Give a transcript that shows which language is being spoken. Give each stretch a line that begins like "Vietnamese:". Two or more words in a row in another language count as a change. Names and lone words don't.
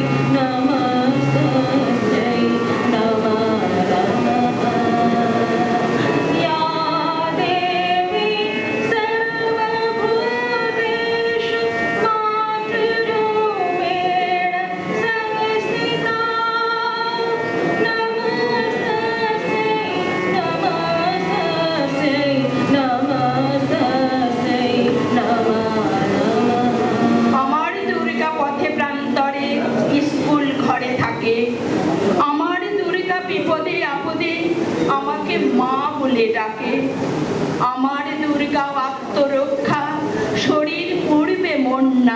Sanskrit: नमस्तस्यै नमो नमः या देवी सर्वभूतेषु मातृरूपेण संस्थिता नमस्तस्यै नमस्तस्यै नमो नमः
Bangla: আমার দুর্গা পথে প্রান্তরে স্কুল ঘরে থাকে। আমার দুর্গা বিপদে আপদে আমাকে মা বলে ডাকে। আমার দুর্গা আত্মরক্ষা, শরীর পূর্বে মন না।